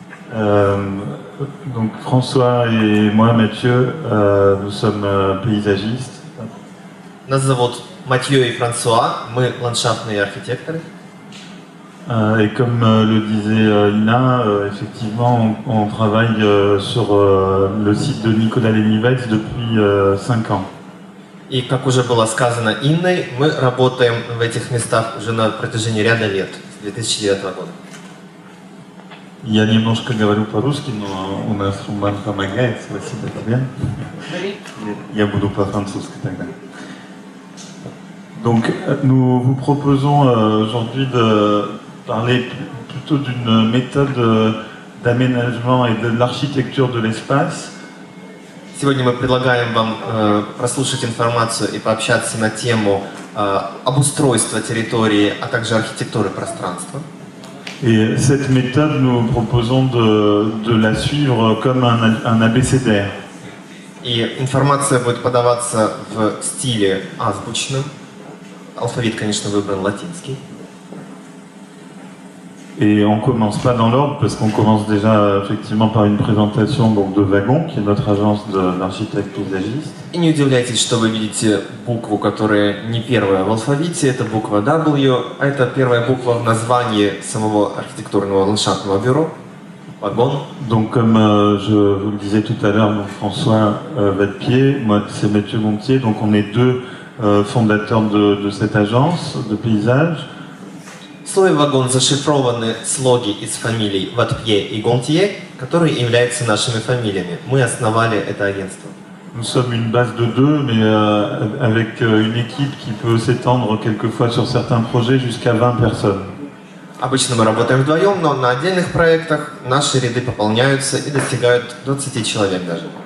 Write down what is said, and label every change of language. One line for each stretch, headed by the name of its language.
French: Donc François et moi, Mathieu, nous sommes paysagistes.
Russian: Нас зовут Матьё и Франсуа, мы ландшафтные архитекторы.
French: Et comme le disait Ina, effectivement, on travaille sur le site de Nicolas-Lenivets depuis 5 ans.
Russian: И, как уже было сказано Инной, мы работаем в этих местах уже на протяжении ряда лет, с 2009 года. Я немножко говорю по-русски, но у нас Роман помогает, спасибо тебе. Я буду по-французски тогда.
French: Donc, nous vous proposons aujourd'hui de parler plutôt d'une méthode d'aménagement et de l'architecture de l'espace.
Russian: Сегодня мы предлагаем вам прослушать информацию и пообщаться на тему обустройства территории, а также архитектуры пространства.
French: Et cette méthode, nous proposons de la suivre comme un abécédaire.
Russian: И информация будет подаваться в стиле азбучном. Алфавит, конечно, выбран латинский.
French: Et on commence pas dans l'ordre parce qu'on commence déjà effectivement par une présentation donc, de Wagon, qui est notre agence d'architectes paysagistes.
Russian: И не удивляйтесь, что вы видите букву, которая не первая в алфавите, это буква W, а это первая буква в названии самого архитектурного ландшафтного бюро, Wagon.
French: Donc comme je vous le disais tout à l'heure, donc François Vadepied, moi c'est Mathieu Gontier, donc on est deux fondateurs de cette agence de paysage.
Russian: В слове «вагон» зашифрованы слоги из фамилий Ватпье и Гонтье, которые являются нашими фамилиями. Мы основали это агентство.
French: nous sommes une base de 2, mais avec une équipe qui peut s'étendre quelquefois sur certains projets jusqu'à 20 personnes.
Russian: Обычно мы работаем вдвоем, но на отдельных проектах наши ряды пополняются и достигают 20 человек даже.